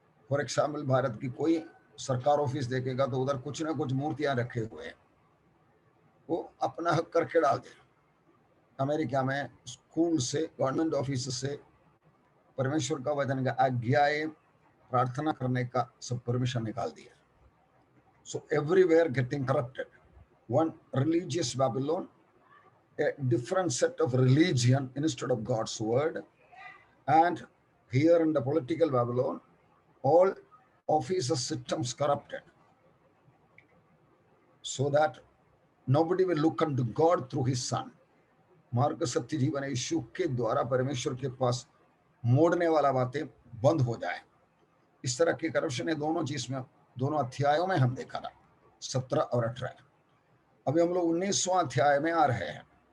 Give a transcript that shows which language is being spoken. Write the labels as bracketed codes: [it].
[hi] For example, Bharat की कोई सरकार ऑफिस देखेगा तो उधर कुछ ना कुछ मूर्तियां रखे हुए हैं, वो अपना हक करके डाल दे। अमेरिका में स्कूल से, गवर्नमेंट ऑफिस से परमेश्वर का वचन का आज्ञाएं प्रार्थना करने का सब परमिशन निकाल दिया। [en] So everywhere getting corrupted. One religious Babylon, a different set of religion instead of God's word. And here in the political Babylon, all office systems corrupted, so that nobody will look unto God through his son. [hi] मार्ग सत्य जीवन यीशु के द्वारा परमेश्वर के पास मोड़ने वाला बातें बंद हो जाए। इस तरह की करप्शन है दोनों चीज में, दोनों अध्यायों में हम देखा था, 17 और 18। अभी हम लोग 19वां अध्याय में आ रहे हैं।